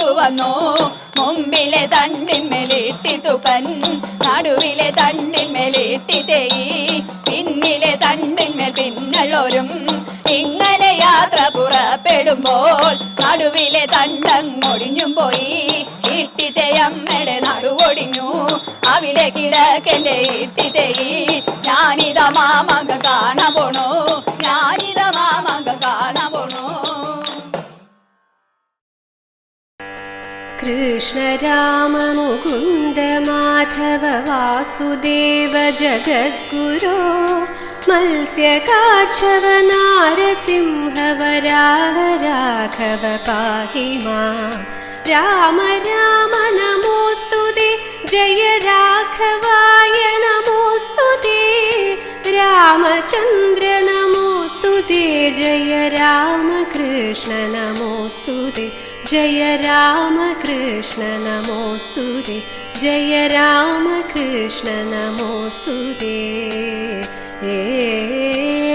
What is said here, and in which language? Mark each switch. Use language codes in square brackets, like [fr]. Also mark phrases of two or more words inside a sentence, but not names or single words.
[ml] വന്നു മുമ്പിലെ തണ്ടിന്മേലിട്ടിത്തുപ്പൻ നടുവിലെ തണ്ടിന്മേലിട്ടിത്തേയി പിന്നിലെ തണ്ടിന്മേൽ പിന്നള്ളോരും ഇങ്ങനെ യാത്ര പുറപ്പെടുമ്പോൾ നടുവിലെ തണ്ടങ്ങൊടിഞ്ഞും പോയി ഇട്ടിത്തയമ്മയുടെ നടുവൊടിഞ്ഞു അവിടെ കിടക്കന്റെ ഇട്ടിത്തേയി ഞാനിത മാമക കാണാൻ പോണു ഞാനിത മാമക കാണാൻ പോണു [sa] कृष्ण राम मुकुन्द माधव वासुदेव जगद्गुरो मत्स्यकाक्षव नारसिंह वराह राघव पाहि मां राम राम नमोस्तुते जय राघवाय नमोस्तुते रामचन्द्र नमोस्तुते जय रामकृष्ण नमोस्तुते जय रामकृष्ण नमोस्तुते जय रामकृष्ण नमोस्तुते